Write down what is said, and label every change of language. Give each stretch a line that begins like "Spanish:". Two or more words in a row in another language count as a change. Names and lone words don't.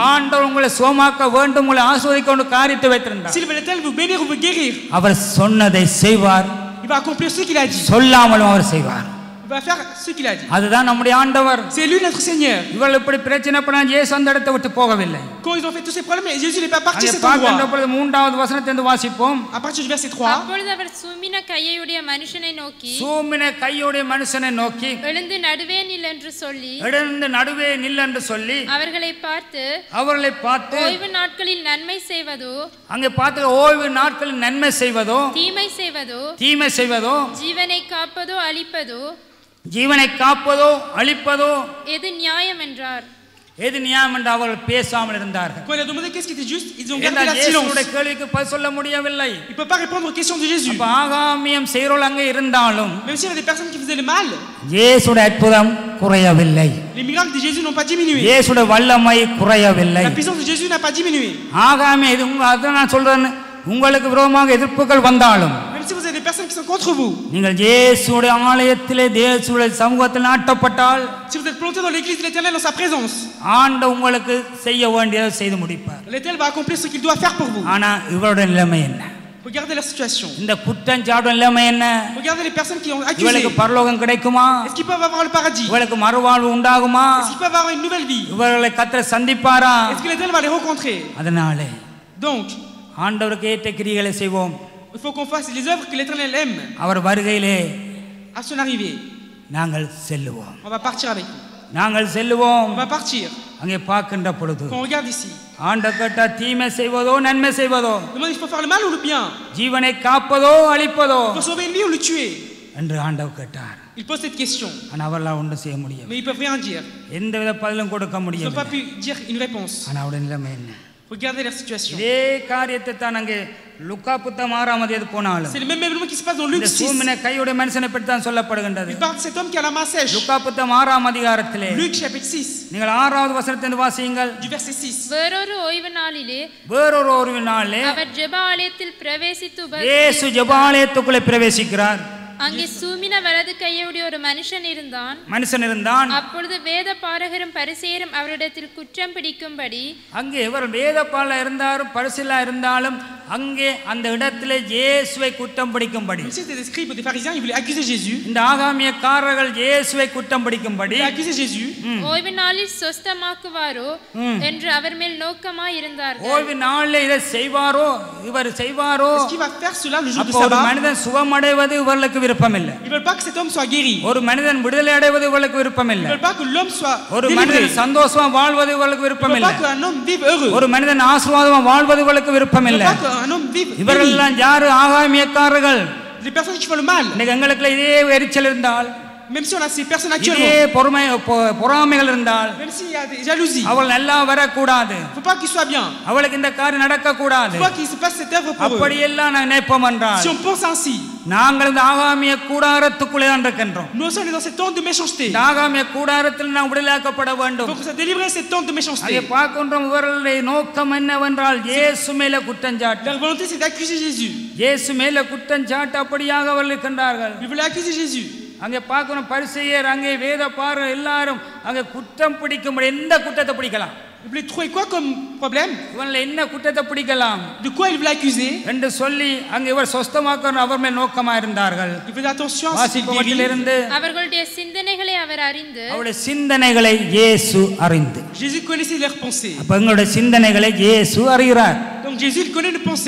Tamil: ஆண்டவர் உங்களை சுகமாக்க வேண்டும், உங்களை ஆசீர்வதிக்க ஒரு காரியத்தை வைத்திருந்தார்.
French: si l'Éternel veut bénir ou veut guérir,
Tamil: அவர் சொன்னதை செய்வார்,
French: il va accomplir ce qu'il a dit.
Tamil: சொல்லாமலும் அவர் செய்வார்.
French: Il va faire ce qu'il a dit.
Tamil: அதுதான் நம்முடைய ஆண்டவர்.
French: C'est lui notre Seigneur.
Tamil: இவள் இப்படி பிரச்சனை பண்ண இயேசு அந்த இடத்தை விட்டு போகவில்லை.
French: Quand ils ont fait tous ces problèmes, Jésus n'est pas parti de
Tamil: அங்கே
French: cet
Tamil: பார்க்கின்ற
French: endroit.
Tamil: பொழுது 3வது வசனத்திலிருந்து வாசிப்போம்.
French: À partir du verset 3,
Tamil: அப்பொழுது அவர் சூம்பின கையுடைய மனுஷனை நோக்கி, சூம்பின கையுடைய மனுஷனை நோக்கி எழுந்து நடுவே நில் என்று சொல்லி, எழுந்து நடுவே நில் என்று சொல்லி அவர்களை பார்த்து, ஓய்வு நாட்களில் நன்மை செய்வதோ, அங்கே பார்த்து ஓய்வு நாட்களில் நன்மை செய்வதோ, தீமை செய்வதோ, ஜீவனை காப்பதோ அழிப்பதோ எது நியாயம் என்றார். எது நியாயம் என்று அவர்கள் பேசாமல் இருந்தார்கள்.
French: Quand il a demandé qu'est-ce qui était juste, ils ont gardé la silence.
Tamil: இயேசுவுடைய கேள்விக்கு பதில் சொல்ல முடியவில்லை.
French: Il peut pas répondre aux questions de Jésus.
Tamil: அப்ப ஆகாமியம் செய்றோல் அங்கே இருந்தாலும்
French: Même s'il y avait des personnes qui faisaient le mal,
Tamil: இயேசுடைய அற்புதம் குறையவில்லை.
French: les miracles de Jésus n'ont pas diminué.
Tamil: இயேசுடைய வல்லமை குறையவில்லை.
French: La puissance de Jésus n'a pas diminué.
Tamil: ஆகாமியம் இது அத நான் சொல்றேன், உங்களுக்கு விரோதமாக எதிர்ப்புகள் வந்தாலும்
French: Même si vous avez des personnes qui sont contre vous,
Tamil: நீங்கள் இயேசுடைய ஆலயத்திலே இயேசுடைய சமூகத்தில் நாட்டப்பட்டால்
French: si vous êtes plantés dans l'église de l'Éternel en sa présence,
Tamil: ஆண்டவர் உங்களுக்கு செய்ய வேண்டியதை செய்து முடிப்பார்.
French: l'Éternel va accomplir ce qu'il doit faire pour vous.
Tamil: ஆனா இவருடைய நிலைமை என்ன?
French: Regardez la situation.
Tamil: இந்த குற்றஞ்சாட்டு நிலைமை என்ன?
French: Regardez les personnes qui ont accusé.
Tamil: இவளுக்கு பரலோகம் கிடைக்குமா?
French: Est-ce qu'ils peuvent avoir le paradis?
Tamil: இவளுக்கு மறுவாழ்வு உண்டாகுமா?
French: Est-ce qu'ils peuvent avoir une nouvelle vie?
Tamil: இவர்களை கர்த்தர் சந்திப்பாரா?
French: Est-ce que l'Éternel va les rencontrer?
Tamil: அதனாலே
French: Donc,
Tamil: ஆண்டவருக்கு ஏற்ற கிரியைகளை செய்வோம்.
French: il faut qu'on fasse les œuvres que l'Éternel aime.
Tamil: அவர் வருகையிலே
French: À son arrivée,
Tamil: நாங்கள் செல்லுவோம்.
French: on va partir avec lui.
Tamil: நாங்கள் செல்லுவோம்.
French: On va partir.
Tamil: அங்கே பார்க்கின்ற பொழுது
French: Quand on regarde ici,
Tamil: ஆண்டவர் கேட்டா தீமை செய்வதோ நன்மை செய்வதோ,
French: demande il faut faire le mal ou le bien?
Tamil: ஜீவனை காப்பதோ அழிப்பதோ
French: Il faut sauver une vie ou le tuer?
Tamil: என்று ஆண்டவர் கேட்டார்.
French: Il pose cette question,
Tamil: ஆனா அவர்களால் ஒன்றும் செய்ய முடியும்,
French: mais ils peuvent rien dire.
Tamil: எந்தவித பதிலும் கொடுக்க
French: Ils n'ont
Tamil: முடியும்.
French: pas pu dire une réponse.
Tamil: ஆனா அவருடைய நிலைமை என்ன?
French: Regardez leur situation.
Tamil: இதே காரியத்தை தான் அங்கே லுக்கா புத்தகம் 6ஆம் அதிகாரத்தில் போனாலும்
French: C'est le même événement qui se passe dans Luc
Tamil: இந்த
French: 6.
Tamil: சூமின கையுடைய மனுஷனை பற்றி தான் சொல்லப்படுகின்றது.
French: Il parle de cet homme qui a la main sèche.
Tamil: லுக்கா புத்தகம் 6ஆம் அதிகாரத்திலே
French: Luc chapitre 6,
Tamil: நீங்கள் 6வது வசனத்திலிருந்து வாசியுங்கள்.
French: du verset 6.
Tamil: வேறொரு ஓய்வு நாளிலே வேறொரு நாளே அவர் ஜெப ஆலயத்தில் பிரவேசித்து இயேசு ஜெபாலயத்துக்குள்ளே பிரவேசிக்கிறார். அங்கே சூமின வலது கையுடைய ஒரு மனுஷன் இருந்தான். அப்பொழுது வேத பாரகரும் பரிசேயரும் அவரிடத்தில் குற்றம் பிடிக்கும்படி அங்கே இவர் வேத பால இருந்தாலும் பரிசிலா இருந்தாலும் அங்கே அந்த இடத்திலே இயேசுவை குற்றம் பிடிக்கும்படி
French: C'était des scribes, des pharisiens, ils voulaient accuser Jésus.
Tamil: இந்த ஆகாமியக்காரர்கள் இயேசுவை குற்றம் பிடிக்கும்படி
French: Ils voulaient accuser Jésus.
Tamil: ஓய்வு நாளில் சொஸ்தமாக்குவாரோ என்று அவர் மேல் நோக்கமாய் இருந்தார்கள். ஓய்வு நாளில் இதை செய்வாரோ இவர் செய்வாரோ
French: Est-ce qu'il va faire cela le jour du
Tamil: அப்போ ஒரு
French: sabbat?
Tamil: மனிதன் சுகமடைவது இவர்களுக்கு விருப்பமில்லை.
French: Ils veulent pas que cet homme soit guéri.
Tamil: ஒரு மனிதன் விடுதலை அடைவது இவர்களுக்கு
French: Ils
Tamil: விருப்பமில்லை.
French: veulent pas que l'homme soit
Tamil: ஒரு
French: délivré.
Tamil: மனிதன் சந்தோஷமா வாழ்வது இவர்களுக்கு
French: Ils veulent
Tamil: விருப்பமில்லை.
French: pas qu'un homme vive heureux.
Tamil: ஒரு மனிதன் ஆசீர்வாதமா வாழ்வது இவர்களுக்கு
French: Ils veulent
Tamil: விருப்பமில்லை.
French: pas qu'un homme vive béni.
Tamil: இவர்கள் எல்லாம் யாரு? ஆகாமியக்காரர்கள்.
French: Les personnes qui font le mal.
Tamil: இன்னைக்கு எங்களுக்குள்ள இதே எரிச்சல் இருந்தால்,
French: Même si on a ces personnes
Tamil: இதே
French: actuellement,
Tamil: பொறாமைகள் இருந்தால்
French: même s'il y a des jalousies,
Tamil: அவள் நல்லா வரக்கூடாது,
French: il faut pas qu'ils soient bien.
Tamil: அவளுக்கு இந்த காரியம் நடக்க கூடாது.
French: Il faut pas qu'il se passe cette œuvre pour eux.
Tamil: அப்படியெல்லாம் நான் நினைப்போம் என்றால்
French: Si on pense ainsi,
Tamil: நாங்கள் இந்த ஆகாமிய கூடாரத்துக்குள்ளே தான் இருக்கின்றோம்.
French: nous aussi on est dans cette tente de méchanceté.
Tamil: இந்த ஆகாமிய கூடாரத்தில் நாம் விடுதலாக்கப்பட
French: Il
Tamil: வேண்டும்.
French: faut que ça délivre cette tente de
Tamil: அதை
French: méchanceté.
Tamil: பார்க்கின்றோம். இவர்களுடைய நோக்கம் என்னவென்றால் இயேசு மேல குற்றஞ்சாட்டு.
French: Leur volonté c'est d'accuser Jésus.
Tamil: இயேசு மேல குற்றஞ்சாட்டு அப்படியாக அவர்கள் இருக்கின்றார்கள்.
French: Ils voulaient accuser Jésus.
Tamil: அங்கே பார்க்கணும், பரிசேயர் அங்கே வேத பார எல்லாரும் அங்கே குற்றம் பிடிக்கும்படி எந்த குற்றத்தை பிடிக்கலாம்?
French: Ils voulaient trouver quoi comme problème?
Tamil: இவன்ல என்ன குற்றத்தை பிடிக்கலாம்
French: De quoi ils voulaient accuser?
Tamil: என்று சொல்லி அங்கே இவர் சொஸ்தமாக்கணும் அவர் மேல் நோக்கமா இருந்தார்கள்.
French: Ils faisaient attention à ce qu'ils
Tamil: வாசிப்பவற்றிலிருந்து அவர்களுடைய சிந்தனைகளை அவர் அறிந்து அவருடைய சிந்தனைகளை இயேசு அறிந்து.
French: Jésus connaissait leurs pensées.
Tamil: அப்ப எங்களுடைய சிந்தனைகளை இயேசு அறிகிறார்.
French: Donc Jésus il connaît nos pensées.